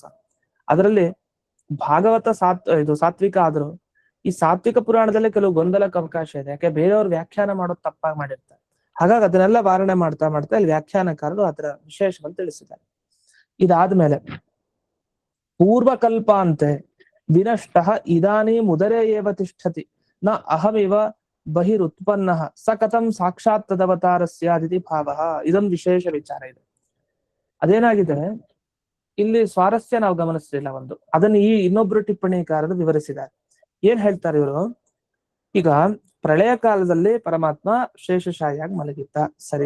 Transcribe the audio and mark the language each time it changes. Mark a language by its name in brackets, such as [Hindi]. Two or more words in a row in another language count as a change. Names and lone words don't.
[Kannada] ಅದರಲ್ಲಿ ಭಾಗವತ ಇದು ಸಾತ್ವಿಕ ಆದ್ರೂ ಈ ಸಾತ್ವಿಕ ಪುರಾಣದಲ್ಲಿ ಕೆಲವು ಗೊಂದಲಕ್ಕೆ ಅವಕಾಶ ಇದೆ. ಯಾಕೆ ಬೇರೆಯವ್ರು ವ್ಯಾಖ್ಯಾನ ಮಾಡೋದು ತಪ್ಪಾಗಿ ಮಾಡಿರ್ತಾರೆ. ಹಾಗಾಗಿ ಅದನ್ನೆಲ್ಲ ವಾರಣೆ ಮಾಡ್ತಾ ಇಲ್ಲಿ ವ್ಯಾಖ್ಯಾನಕಾರರು ಅದರ ವಿಶೇಷವನ್ನು ತಿಳಿಸಿದ್ದಾರೆ. [Sanskrit] ಇದಾದ್ಮೇಲೆ ಪೂರ್ವಕಲ್ಪಾಂತೆ ವಿನಷ್ಟ ಇದಾನಿ ಮುದರೇ ಏವ ತಿಷ್ಠತಿ ನ ಅಹಮಿವ ಬಹಿರುತ್ಪನ್ನ ಸ ಕಥಂ ಸಾಕ್ಷಾತ್ ತದವತಾರ ಸ್ಯಾದಿತಿ ಭಾವ. [Kannada] ಇದೊಂದು ವಿಶೇಷ ವಿಚಾರ ಇದೆ. ಅದೇನಾಗಿದೆ ಇಲ್ಲಿ ಸ್ವಾರಸ್ಯ ನಾವು ಗಮನಿಸಲಿಲ್ಲ ಒಂದು, ಅದನ್ನು ಈ ಇನ್ನೊಬ್ರು ಟಿಪ್ಪಣಿಕಾರರು ವಿವರಿಸಿದ್ದಾರೆ. ಏನ್ ಹೇಳ್ತಾರೆ ಇವರು? ಈಗ ಪ್ರಳಯ ಕಾಲದಲ್ಲಿ ಪರಮಾತ್ಮ ಶೇಷಶಾಹಿಯಾಗಿ ಮಲಗಿದ್ದ, ಸರಿ.